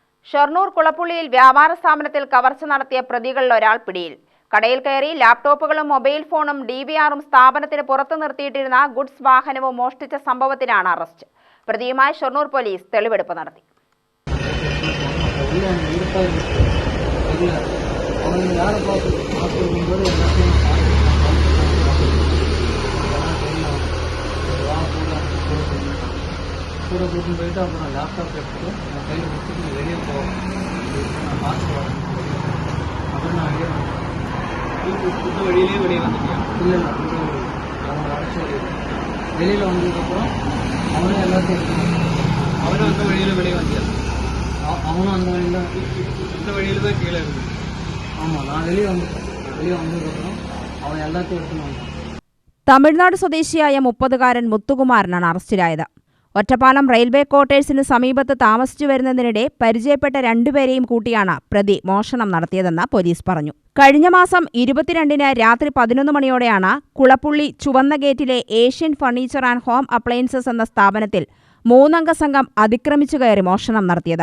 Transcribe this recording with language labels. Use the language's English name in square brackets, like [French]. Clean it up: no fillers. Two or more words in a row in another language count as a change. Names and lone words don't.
[Malayalam] ഷൊർണൂർ കുളപ്പുള്ളിയിൽ വ്യാപാര സ്ഥാപനത്തിൽ കവർച്ച നടത്തിയ പ്രതികളിൽ ഒരാൾ പിടിയിൽ. കടയിൽ കയറി ലാപ്ടോപ്പുകളും മൊബൈൽ ഫോണും DVRും സ്ഥാപനത്തിന് പുറത്തു നിർത്തിയിട്ടിരുന്ന ഗുഡ്സ് വാഹനവും മോഷ്ടിച്ച സംഭവത്തിനാണ് അറസ്റ്റ്. പ്രതിയുമായി ഷൊർണൂർ പോലീസ് തെളിവെടുപ്പ് നടത്തി. [Tamil] கூட கூட்டின்னு போயிட்டு அப்புறம் லேப்டாப் எடுத்துட்டு நான் கையில் வச்சுட்டு வெளியே போவேன். நான் பார்த்து வரேன். அப்புறம் நான் புது வெளியே வந்துட்டேன். இல்லை அவனை அழைச்சி வெளியில் வந்ததுக்கப்புறம் அவனே எல்லாத்தையும் அவனும் அந்த வெளியே வந்தான். அவனும் அந்த வழியில் இந்த வழியில் தான் கீழே இருக்குது. ஆமாம், நான் வெளியே வந்ததுக்கப்புறம் அவன் எல்லாத்தையும் எடுத்துன்னு வந்தான். [Malayalam] തമിഴ്നാട് സ്വദേശിയായ 30-കാരൻ മുത്തുകുമാരനാണ് അറസ്റ്റിലായത്. ഒറ്റപ്പാലം റെയിൽവേ ക്വാർട്ടേഴ്സിന് സമീപത്ത് താമസിച്ചു വരുന്നതിനിടെ പരിചയപ്പെട്ട രണ്ടുപേരെയും കൂട്ടിയാണ് പ്രതി മോഷണം നടത്തിയതെന്ന് പോലീസ് പറഞ്ഞു. കഴിഞ്ഞ മാസം 22-ന് രാത്രി 11 മണിയോടെയാണ് കുളപ്പുള്ളി ചുവന്ന ഗേറ്റിലെ ഏഷ്യൻ ഫർണിച്ചർ ആൻഡ് ഹോം അപ്ലയൻസസ് എന്ന സ്ഥാപനത്തിൽ 3-അംഗ സംഘം അതിക്രമിച്ചു കയറി മോഷണം നടത്തിയത്.